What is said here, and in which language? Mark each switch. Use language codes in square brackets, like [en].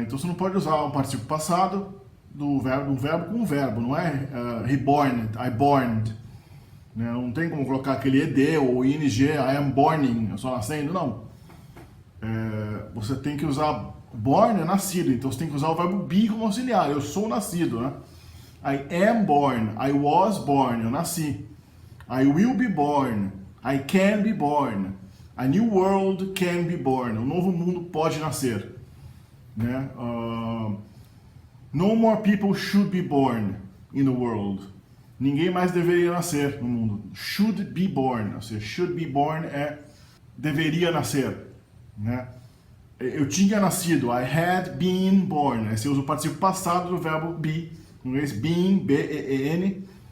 [pt] Então você não pode usar um particípio passado do verbo com um verbo, não é reborn, [en] I borned. [pt] Né? Não tem como colocar aquele ed ou ing, [en] I am borning, [pt] eu estou nascendo, não. Você tem que usar born é nascido, então você tem que usar o verbo be como auxiliar, eu sou nascido, né? [en] I am born, I was born, [pt] eu nasci. [en] I will be born, I can be born. A new world can be born, [pt] um novo mundo pode nascer. Né? [en] No more people should be born in the world. [pt] Ninguém mais deveria nascer no mundo. Should be born, ou seja, should be born é deveria nascer, né? Eu tinha nascido, [en] I had been born. [pt] Aí você usa o particípio passado do verbo be, em inglês been, B-E-E-N.